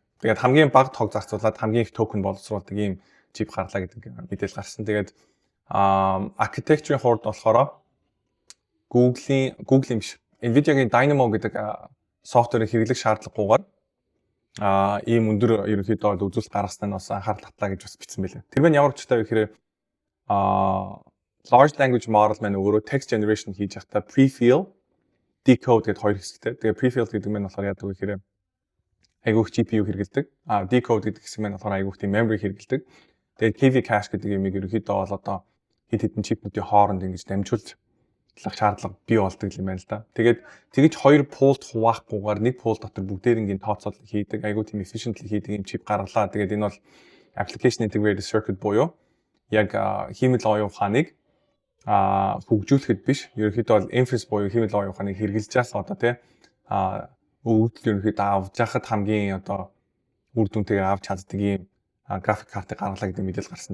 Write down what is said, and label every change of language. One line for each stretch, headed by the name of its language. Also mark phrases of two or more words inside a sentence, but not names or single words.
Mongolian: Тэгээд хамгийн бага тог зарцуулаад хамгийн их токен боловсруулдаг ийм чип гарлаа гэдэг мэдээлэл гарсан. Тэгээд architecture-ийн хувьд болохоор Google-ийн биш Nvidia-гийн Dynamo гэдэг софтверийг хэрэглэх шаардлагагүйгээр ийм өндөр ерөнхийдөө үзүүлэлт гаргаснаа бас анхаарал татлаа гэж бас бичсэн байлаа. Тэр маань ямар учиртай вэ гэхээр
English: large language model
Mongolian: маань өөрөө
English: text generation
Mongolian: хийж байхдаа
English: prefill, decode
Mongolian: гэдэг хоёр хэсэгтэй. Тэгээ prefill гэдэг нь болохоор яадаг вэ гэхээр айгүйх GPU хэрэглэдэг. Decode гэдэг хэсэг маань болохоор айгүйх тийм memory хэрэглэдэг. Тэгээд
English: KV cache
Mongolian: гэдэг юм ерөнхийдөө бол одоо хэд хэдэн чипнүүдийн хооронд ингэж дамжуулж шаардлага бий болдог юм байна л да. Тэгээд тэгэж хоёр пулт хуваахгүйгээр нэг пул дотор бүгдээрнгийн тооцоолол хийдэг, айгүй тийм efficiently хийдэг юм чип гаргалаа. Тэгээд энэ бол
English: application integrated circuit
Mongolian: буюу яг хиймэл оюун ухааныг хөгжүүлэхэд биш, ерөнхийдөө бол inference буюу хиймэл оюун ухааныг хэрэгжилж байгаа одоо тий өгөгдөл ерөнхийдөө авч яхад хамгийн одоо үр дүнтэйгээр авч чаддаг юм график картыг гаргалаа гэдэг мэдээлэл гарсан.